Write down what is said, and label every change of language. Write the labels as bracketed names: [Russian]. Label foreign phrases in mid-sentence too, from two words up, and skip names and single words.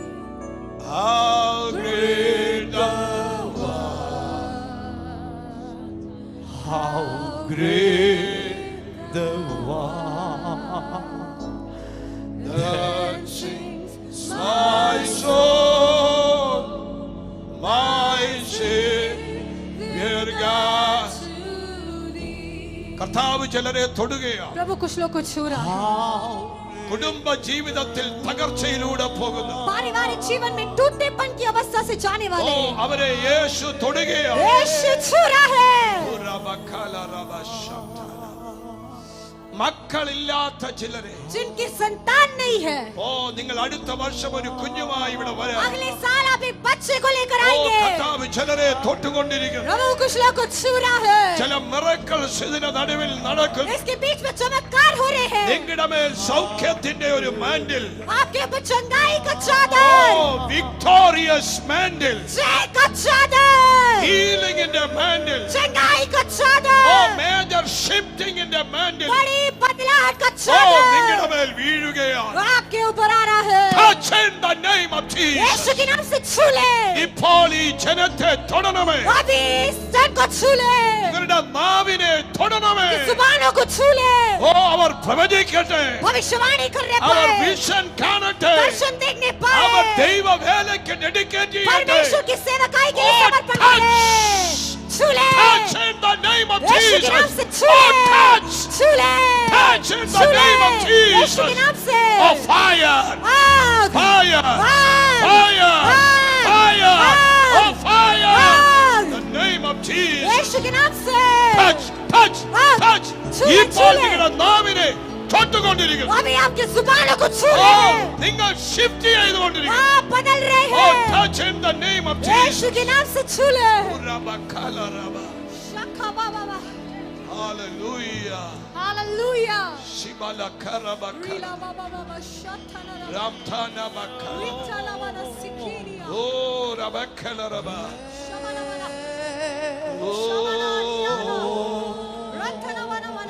[English] How great thou art. how great thou art. Then sings my soul, my [Malayalam] കർത്താവ് ചിലരെ തൊടുകയാണ്. [Hindi] प्रभु कुछ लोग को छू रहा है. [English] How [Malayalam] കുടുംബ ജീവിതത്തിൽ തകർച്ചയിലൂടെ പോകുന്നു. [Hindi] पारिवारिक जीवन में टूटनेपन की अवस्था से जाने ഓ वाले [Malayalam] അവരെ യേശു തൊടുകയാണ്. [Hindi] यीशु छू रहा है. [Malayalam] മക്കളില്ലാത്ത ചിലരെ [Hindi] जिनकी संतान नहीं है, [Malayalam] ഓ നിങ്ങൾ അടുത്ത വർഷം ഒരു കുഞ്ഞുമായി ഇവിടെ വരാം. [Hindi] अगले साल आप एक बच्चे को लेकर ഓ आएंगे. [Malayalam] കർത്താവ് ചിലരെ തൊട്ടുകൊണ്ടിരിക്കുന്നു. [Hindi] प्रभु कुछ लोग को छू रहा है. [Malayalam] ചില മിറക്കിൾസ് ഇതിന്റെ നടുവിൽ നടക്കുന്നു. [Hindi] इसके बीच में चमत्कार हो रहे हैं. [Malayalam] നിങ്ങളുടെ മേൽ സൗഖ്യത്തിന്റെ ഒരു മാൻഡിൽ, [Hindi] आपके ऊपर चंगाई का ഓ चादर, [English] victorious mantle, [Hindi] जय का चादर, [Malayalam] ഹീലിംഗിന്റെ മാൻഡിൽ, [Hindi] चंगाई का ഓ चादर, [Malayalam] മേജർ ഷിഫ്റ്റിംഗിന്റെ മാൻഡിൽ, [Hindi] बड़ी बदलाहट का ഓ चादर [Malayalam] നിങ്ങളുടെ മേൽ വീഴുകയാണ്. [Hindi] आपके ऊपर आ रहा है. [English] Touch in the name of Jesus. [Hindi] यीशु के नाम से छू ले. [Malayalam] ഇപ്പോൾ ഈ ജനത്തെ തൊടണമേ. [Hindi] अभी इस जन को छू ले. [Malayalam] ഇവരുടെ നാവിനെ തൊടണമേ. [Hindi] इस जुबानों को छू ले. [Malayalam] ഓ അവർ പ്രവചിക്കട്ടെ. [Hindi] भविष्यवाणी करने [Malayalam] അവർ [Hindi] पाए, [Malayalam] വിഷൻ കാണട്ടെ. [Hindi] दर्शन देखने [Malayalam] അവർ [Hindi] पाए, [Malayalam] ദൈവ വേലയ്ക്ക് ഡെഡിക്കേറ്റ് ചെയ്യട്ടെ. [Hindi] परमेश्वर की सेवकाई के लिए [English] Oh, [Hindi] समर्पण [English] touch. [Hindi] करें. छू ले. [English] Touch in the name of [Hindi] यीशु के नाम [English] Jesus. [Hindi] से छू [English] Oh, [Hindi] ले. [English] touch. [Hindi] छू ले. [English] Touch in the [Hindi] छू ले. [English] name of [Hindi] यीशु [English] Jesus. [Hindi] के नाम से [English] Oh, fire. [Hindi] आग, [English] Fire. [Hindi] आग, [English] Fire. [Hindi] आग, [English] Fire. [Hindi] आग, [English] Oh, fire. [Hindi] आग. [English] In the name of Jesus. [Hindi] यीशु के नाम से [English] Touch. Touch. [Hindi] आग. [English] Touch. [Hindi] छू ले, [Malayalam] ഇപ്പോൾ [Hindi] छू ले. [Malayalam] നിങ്ങളുടെ നാവിനെ തൊട്ടുകൊണ്ടിരിക്കുന്നു. [Hindi] अभी आपके जुबानों को छू ഓ ले. [Malayalam] നിങ്ങൾ ഷിഫ്റ്റ് ചെയ്തുകൊണ്ടിരിക്കുന്നു. [Hindi] आप बदल रहे [English] Oh, [Hindi] हैं. [English] touch in the name of Jesus. [Hindi] यीशु के नाम से छू ले. Rabakalaraba. शखा बाबा बा. [English] Hallelujah. [Hindi] हालेलुया. Shibala karabaka. रीला बाबा बाबा शथना रा. Ramtana baka. रिचला वाला सिकिरिया. Oh, rabakalaraba. शमना वाला. Oh, रथना वाला वाला.